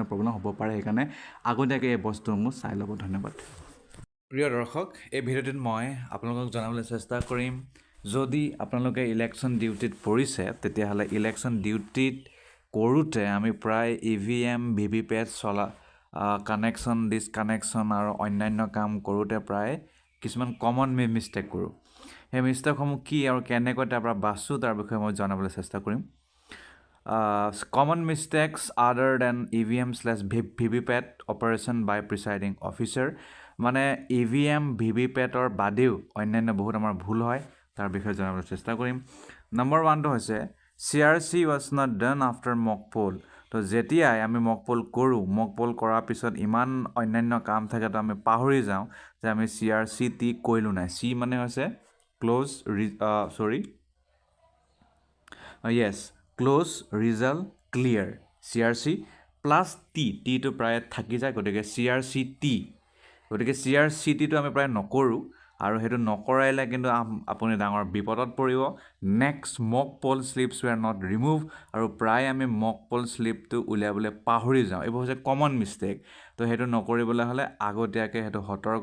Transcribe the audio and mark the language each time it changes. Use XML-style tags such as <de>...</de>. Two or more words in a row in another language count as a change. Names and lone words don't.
<as>প্ৰব্লেম হ'ব পাৰে সেইকাৰণে আগতীয়াকৈ এই বস্তুসমূহ চাই ল'ব ধন্যবাদ প্ৰিয় দৰ্শক এই ভিডিঅ'টোত মই আপোনালোকক জনাবলৈ চেষ্টা কৰিম যদি আপোনালোকে ইলেকশ্যন ডিউটিত পৰিছে তেতিয়াহ'লে ইলেকশ্যন ডিউটিত কৰোঁতে আমি প্ৰায় EVM VVPAT</as> <en>connection disconnection</en> <as>আৰু অন্যান্য কাম কৰোঁতে প্ৰায় কিছুমান</as> <en>common mistake</en> <as>কৰোঁ সেই মিষ্টেকসমূহ কি আৰু কেনেকৈ তাৰ পৰা বাচোঁ তাৰ বিষয়ে মই জনাবলৈ চেষ্টা কৰিম</as> <en>common mistakes other than EVM/VVPAT operation by presiding officer</en> <as>মানে EVM VVPAT or বাদেও অন্যান্য বহুত আমাৰ ভুল হয় তাৰ বিষয়ে জনাবলৈ চেষ্টা কৰিম নম্বৰ 1 টো হৈছে</as> <en>CRC was not done after mock poll</en> <as>তো যেতিয়াই আমি</as> <en>mock poll</en> <as>কৰোঁ</as> <en>mock poll</en> <as>কৰাৰ পিছত ইমান অন্যান্য কাম থাকে তো আমি পাহৰি যাওঁ যে আমি CRC টি কৰিলোঁ নাই C মানে হৈছে close</as> <en>close result clear CRC plus T</en> <as>to প্ৰায় থাকি যায় গতিকে CRC T গতিকে CRC T টো আমি প্ৰায় নকৰোঁ আৰু সেইটো নকৰাইলে কিন্তু আপুনি ডাঙৰ বিপদত পৰিব</as> <en>next mock poll slips were not remove</en> <as>আৰু প্ৰায় আমি</as> <en>mock poll</en> <as>স্লিপটো উলিয়াবলৈ পাহৰি যাওঁ এইবোৰ হৈছে</as> <en>common mistake</en> <as>তো সেইটো নকৰিবলৈ হ'লে আগতীয়াকৈ সেইটো সতৰ্ক</as>